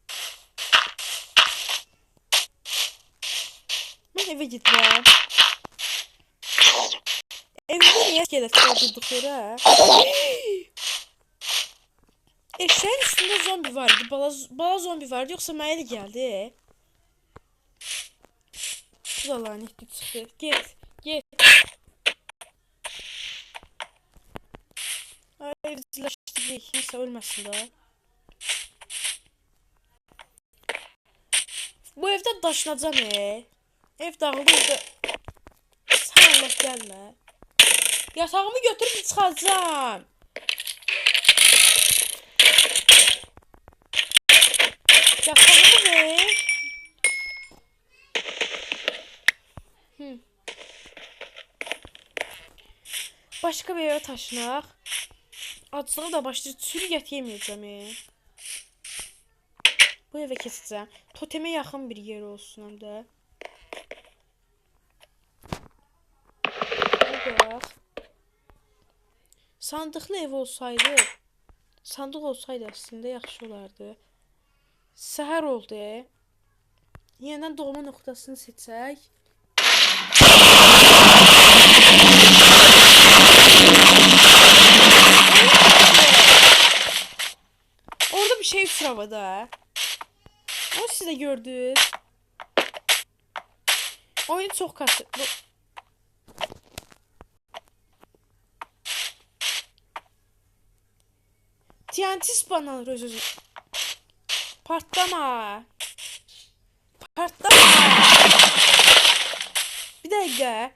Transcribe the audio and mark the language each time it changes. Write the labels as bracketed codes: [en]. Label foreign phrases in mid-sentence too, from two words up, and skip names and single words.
[tr] Ben eve gitmem. Evde niye iskelet kaldırdık yere? Eşeğin üstünde zombi vardı. [az] Bala zombi vardı, yoksa mənə elə gəldi. Bu da lanetli çıxdı. [tr] Get. Ay, evcilleşdirdik. [az] Neyse, ölməsin də. Bu evdə daşınacam. Ev dağıldı. Sən Allah gəlmə. Yatağımı götürüb çıxacağam. Yatağımı ver. [tr] Başka bir eve taşınaq. Acılığı da başlayır. Sürü yemeyeceğim. [az] Bu eve keçəcəm. Toteme yaxın bir yer olsun hem de. [tr] Bak. [az] Sandıqlı ev olsaydı, sandıq olsaydı aslında yaxşı olardı. Səhər oldu. Yenidən doğma noktasını seçək. Orada bir şey uçur havada. [tr] O siz de gördünüz. Oyun çok kasıt. [az] TNT spawnlanır özü. [tr] Patlama. Bir dakika.